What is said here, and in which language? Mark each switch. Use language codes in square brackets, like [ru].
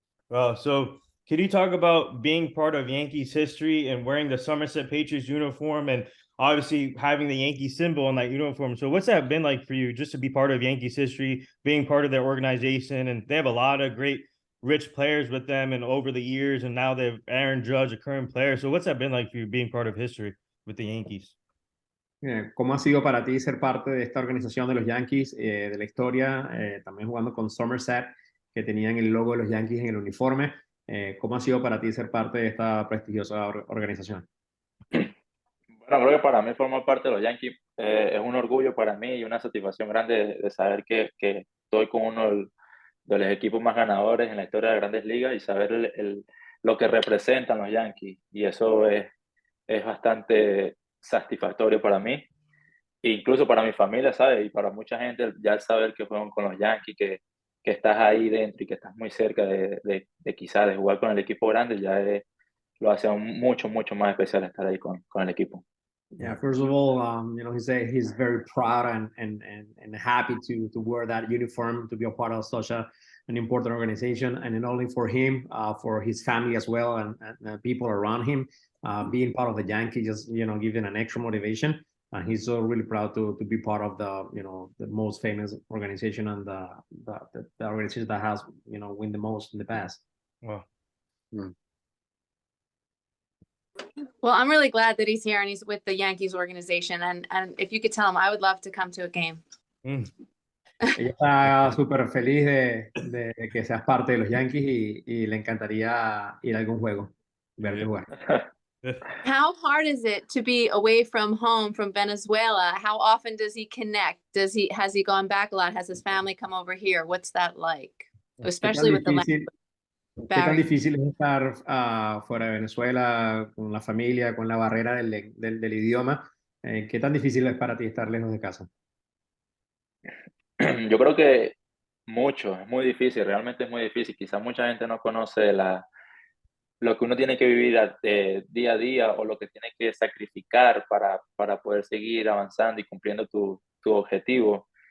[en] Well, so can you talk about being part of Yankees history and wearing the Somerset Patriots uniform and obviously having the Yankee symbol on that uniform? So what's that been like for you, just to be part of Yankees history, being part of their organization? And they have a lot of great rich players with them and over the years, and now they have Aaron Judge, a current player. So what's that been like for you being part of history with the Yankees? [es] ¿Cómo ha sido para ti ser parte de esta organización de los Yankees, de la historia, también jugando con Somerset, que tenían el logo de los Yankees en el uniforme? ¿Cómo ha sido para ti ser parte de esta prestigiosa organización? Bueno, creo que para mí formar parte de los Yankees es un orgullo para mí y una satisfacción grande de saber que estoy con uno de los equipos más ganadores en la historia de Grandes Ligas y saber lo que representan los Yankees. Y eso es bastante satisfactorio para mí, e incluso para mi familia, ¿sabes? Y para mucha gente, ya saber que fueron con los Yankees, que estás ahí dentro y que estás muy cerca de quizás de jugar con el equipo grande, lo hace mucho, mucho más especial estar ahí con el equipo. [en] Yeah, first of all, he said he's very proud and happy to wear that uniform, to be a part of such an important organization, and not only for him, for his family as well, and people around him. Being part of the Yankees, just giving an extra motivation. And he's so really proud to be part of the most famous organization and the organization that has win the most in the past. Wow. Well, I'm really glad that he's here and he's with the Yankees organization. And if you could tell him, I would love to come to a game. [es] Ella está súper feliz de que seas parte de los Yankees y le encantaría ir a algún juego, verte jugar. [en] How hard is it to be away from home, from Venezuela? How often does he connect? Has he gone back a lot? Has his family come over here? What's that like? Especially with the language. [es] ¿Qué tan difícil es estar fuera de Venezuela, con la familia, con la barrera del idioma? ¿Qué tan difícil es para ti estar lejos de casa? Yo creo que mucho, es muy difícil, realmente es muy difícil. Quizás mucha gente no conoce lo que uno tiene que vivir día a día o lo que tiene que sacrificar para poder seguir avanzando y cumpliendo tu objetivo.